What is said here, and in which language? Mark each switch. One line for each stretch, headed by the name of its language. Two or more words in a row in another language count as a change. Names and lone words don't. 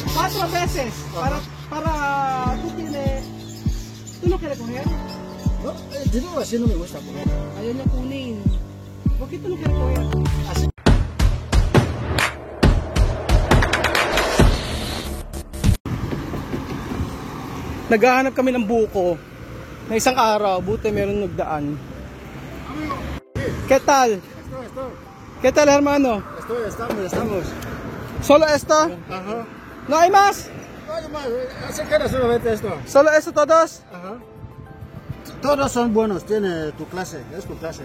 Spanish: 4 veces. Para tú tienes... ¿Tú no quieres coger? No, dinero así no me gusta comer.
Filipino: Ayaw niya kunin.
Spanish: ¿Por qué tú no quieres coger? Así.
Filipino: Naghahanap kami ng buko na isang araw, buti meron nagdaan.
Spanish: ¿Qué tal? Esto. ¿Qué tal, hermano? Estamos. ¿Solo esto? Ajá. ¿No hay más? No hay más, así que era solamente esto. ¿Solo esto todos? Ajá. Todos son buenos, tiene tu clase, es tu clase.